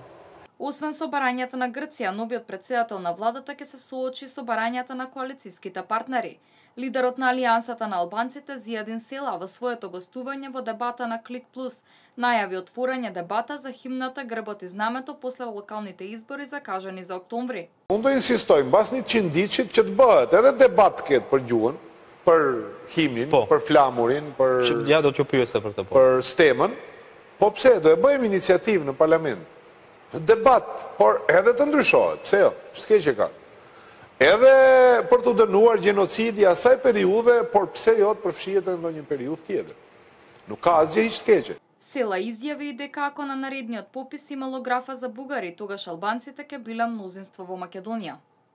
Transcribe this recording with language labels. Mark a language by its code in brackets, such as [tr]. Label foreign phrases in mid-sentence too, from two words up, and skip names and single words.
[mk] Освен со барањата на Грција, новиот председател на владата ќе се соочи со барањата на коалициските партнери. Лидерот на Алијансата на албанците Зијадин Села во своето гостување во дебата на Клик Плюс најави отворање дебата за химната Грбот и знамето после локалните избори закажани за октомври. [sq] Unë do insistoj mbas 100 diçit që të bëhet edhe debat këtë për gjuhën, për himnin, për flamurin, Ja do t'ju pyesja për këtë po. për stemën, po pse do e bëjmë iniciativë në parlament. Debat, por edhe të ndryshohet, pse jo, s'keqe ka. Edhe për të dënuar gjenocidi asaj periudhe, por pse jo të përfshihet edhe ndonjë periudhë tjetër. Nuk ka asgjë hiç të keqe. [mk] Села изјави и дека ако на наредниот попис имало графа за бугари, тогаш албанците ќе биле мнозинство во Македонија.